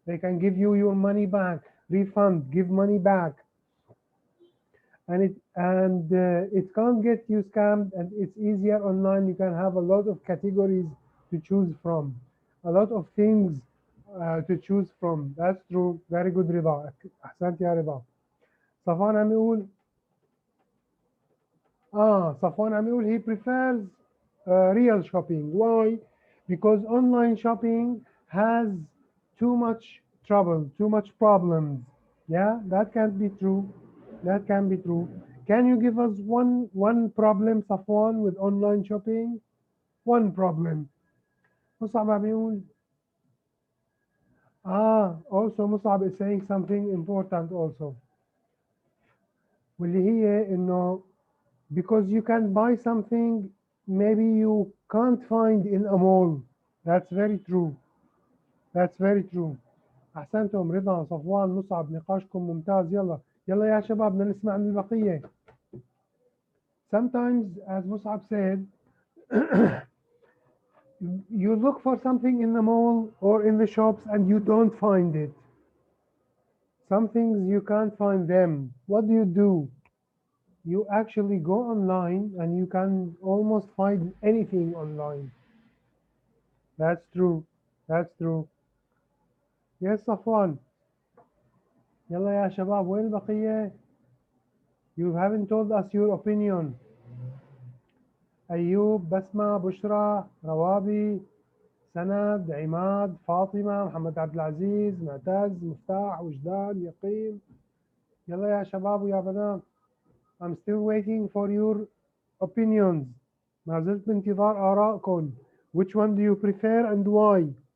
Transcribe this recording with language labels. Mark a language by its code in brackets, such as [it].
[en] They can give you your money back. Refund, give money back, and it can't get you scammed. And it's easier online. You can have a lot of categories to choose from, a lot of things to choose from. That's true. Very good, رضا. [ar] أحسنت يا رضا. صفوان عم يقول صفوان عم يقول [en] he prefers real shopping. Why? Because online shopping has too much trouble, too much problems. Yeah, that can't be true. That can be true. Can you give us one problem, Safwan, with online shopping? One problem. [ar] مصعب عم يقول [en] also مصعب is saying something important also. [ar] واللي هي إنه [en] because you can buy something maybe you can't find in a mall. That's very true. That's very true. [ar] أحسنتم رضا صفوان مصعب، نقاشكم ممتاز. يلا يا شباب بدنا نسمع من البقية. [en] Sometimes, as Musab said, you look for something in the mall or in the shops and you don't find it. Some things you can't find them. What do? You actually go online and you can almost find anything online. That's true. That's true. Yes, Safwan. [ar] يلا يا شباب وين البقية? [en] You haven't told us your opinion. [ar] أيوب، بسمة، بشرى، روابي، سند، عماد، فاطمة، محمد عبد العزيز، معتز، مفتاح، وجدان، يقين. يلا يا شباب ويا بنات. [en] I'm still waiting for your opinions. [ar] ما زلت بانتظار آرائكم. [en] Which one do you prefer and why?